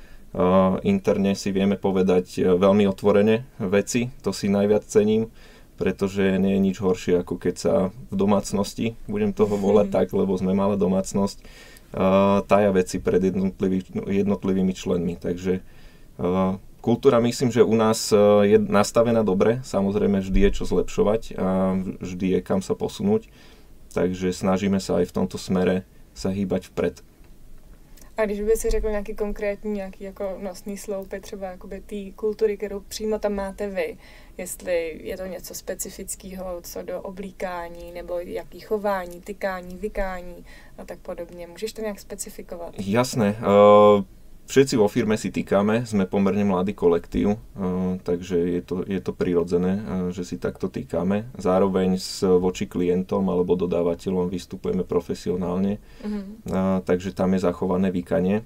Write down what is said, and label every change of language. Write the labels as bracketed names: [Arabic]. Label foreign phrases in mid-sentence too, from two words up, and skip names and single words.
[Slovak] Interne si vieme povedať veľmi otvorene veci, to si najviac cením, pretože nie je nič horšie, ako keď sa v domácnosti, budem toho volať tak, lebo sme malá domácnosť, tája veci pred jednotlivými členmi. Takže kultúra, myslím, že u nás je nastavená dobre, samozrejme vždy je čo zlepšovať a vždy je kam sa posunúť, takže snažíme sa aj v tomto smere sa hýbať vpred. [Czech] A když by si řekl nějaký konkrétní, nějaký jako nosný sloupy třeba jakoby té kultury, kterou přímo tam máte vy, jestli je to něco specifického, co do oblíkání, nebo jaký chování, tykání, vykání a tak podobně. Můžeš to nějak specifikovat? [Slovak] Jasné. Všetci vo firme si týkame, sme pomerne mladý kolektív, takže je to prirodzené, že si takto týkame. Zároveň voči klientom alebo dodávateľom vystupujeme profesionálne, takže tam je zachované vykanie.